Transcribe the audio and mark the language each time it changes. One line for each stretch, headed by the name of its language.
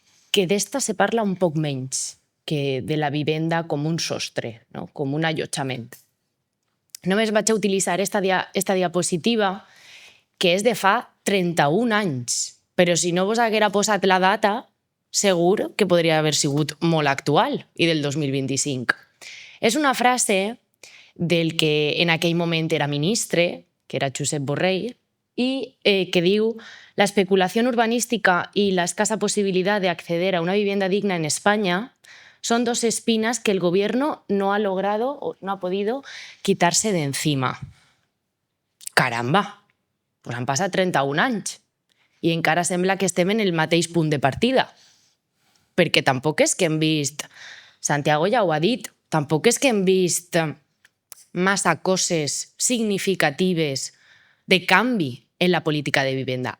Catalan: Que d'esta se parla un poc menys que de la vivenda com un sostre, no? Com un allotjament. Només vaig a utilitzar esta diapositiva, que és de fa 31 anys, però si no vos haguera posat la data, segur que podria haver sigut molt actual i del 2025. És una frase del que en aquell moment era ministre, que era Josep Borrell, y que diu:
Spanish: la especulación urbanística y la escasa posibilidad de acceder a una vivienda digna en España son dos espinas que el gobierno no ha logrado o no ha podido quitarse de encima. Caramba!
Catalan: Pues han passat 31 anys i encara sembla que estem en el mateix punt de partida. Perquè tampoc és que hem vist, Santiago ja ho ha dit, tampoc és que hem vist massa coses significatives de canvi en la política de vivenda.